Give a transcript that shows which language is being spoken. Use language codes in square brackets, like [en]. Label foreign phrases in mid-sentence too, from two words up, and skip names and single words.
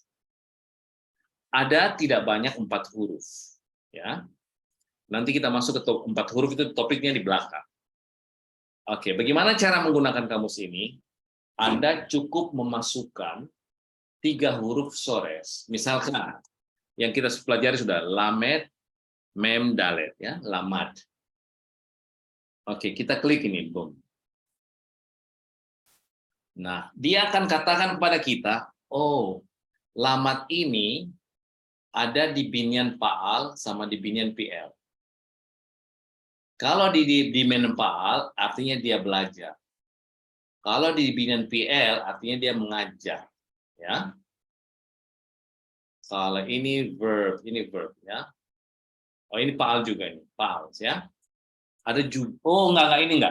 [id] Ada tidak banyak 4 huruf, ya. Nanti kita masuk ke 4 huruf itu topiknya di belakang. Oke, bagaimana cara menggunakan kamus ini? Anda cukup memasukkan 3 huruf sores. Misalkan yang kita pelajari sudah lamed, mem, dalet, ya, lamad. Oke, kita klik ini, boom. Nah, dia akan katakan kepada kita, oh, lamad ini ada di [he] בניין פעל [id] sama di [he] בניין פל. [id] Kalau di [he] בניין פעל, [id] artinya dia belajar. Kalau di [he] בניין פל, [id] artinya dia mengajar. Ya. Kalau ini verb, ya. Oh, ini Paal juga ini, Paal, ya. Ada juga, oh enggak ini enggak.